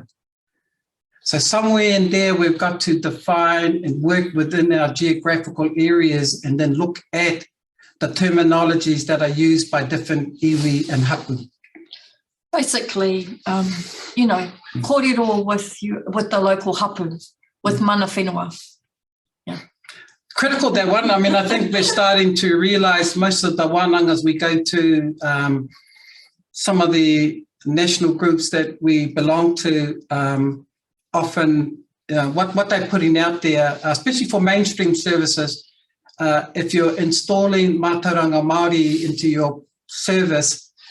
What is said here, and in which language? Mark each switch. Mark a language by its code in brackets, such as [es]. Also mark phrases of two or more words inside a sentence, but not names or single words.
[en] So somewhere in there, we've got to define and work within our geographical areas and then look at the terminologies that are used by different iwi and hapu. Basically, kōrero with the local hapu, with [mi] mana whenua. [en] Yeah. Critical, that one. I mean, I think we're starting to realise most of the wānangas we go to, some of the national groups that we belong to, often what they're putting out there, especially for mainstream services, if you're installing [mi] mātauranga Māori [en] into your service,